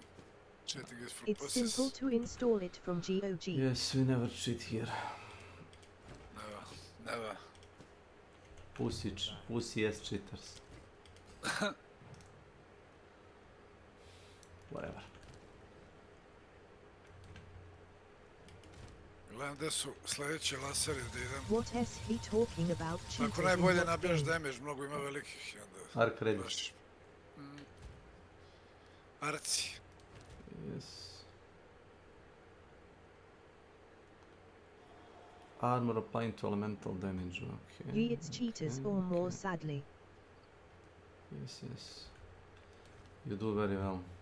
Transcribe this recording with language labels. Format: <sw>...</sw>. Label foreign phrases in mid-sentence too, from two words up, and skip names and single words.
<en>Cheating is for It's pussies. simple to install it from GOG. Yes, we never cheat here. Never, never. Pussy as cheaters. Whatever.</en> <sr>Gledam gde su sljedeći laseri da idem.</sr> <en>What is he talking about?</en> <sr>Ako</sr> <en>Cheaters in</en> <sr>najbolje</sr> <en>what</en> <sr>nabijaš</sr> <en>game?</en> <sr>damage, mnogo ima velikih i onda...</sr> <en>Arc ready.</en> <sr>baš- Arci.</sr> <en>Yes. Armor applying to elemental damage. Okay. Ye it's cheaters okay, or more okay. sadly. Yes, yes. You do very well.</en>